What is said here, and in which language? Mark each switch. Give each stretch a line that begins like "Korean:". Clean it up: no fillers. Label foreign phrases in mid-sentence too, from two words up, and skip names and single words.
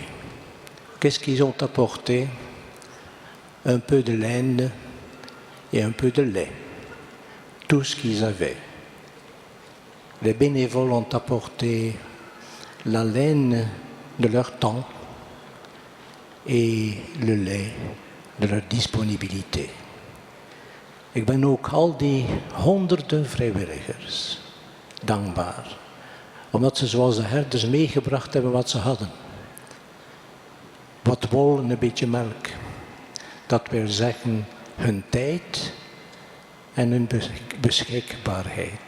French: Qu'est-ce qu'ils ont apporté? Un peu de laine et un peu de lait. Tout ce qu'ils avaient. Les bénévoles ont apporté la laine de leur temps et le lait de leur disponibilité.
Dutch: Ik ben ook al die honderden vrijwilligers dankbaar. Omdat ze zoals de herders meegebracht hebben wat ze hadden. Wat wol en een beetje melk. Dat wil zeggen hun tijd en hun beschikbaarheid.